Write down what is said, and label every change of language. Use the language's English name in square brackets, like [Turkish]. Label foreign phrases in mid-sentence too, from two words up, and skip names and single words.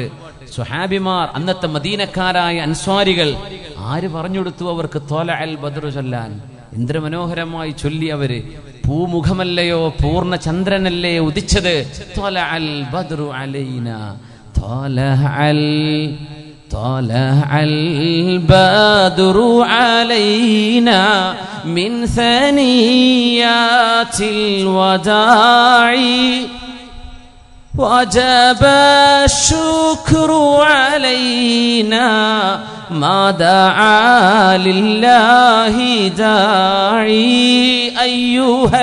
[Malayalam] സ്വഹാബിമാർ, അന്നത്തെ മദീനക്കാരായ അൻസ്വാരികൾ ആര് പറഞ്ഞെടുത്തു അവർക്ക് [Arabic] طلع البدر [Malayalam] ചൊല്ലാൻ? എന്തൊരു മനോഹരമായി ചൊല്ലി അവര്. പൂമുഖമല്ലയോ പൂർണ്ണ ചന്ദ്രനല്ലേ ഉദിച്ചത്? [Arabic] طلع البدر علينا طلع ال طلع البدر علينا من ثنيات الوداع وجب الشكر علينا ما دعا لله داعي أيها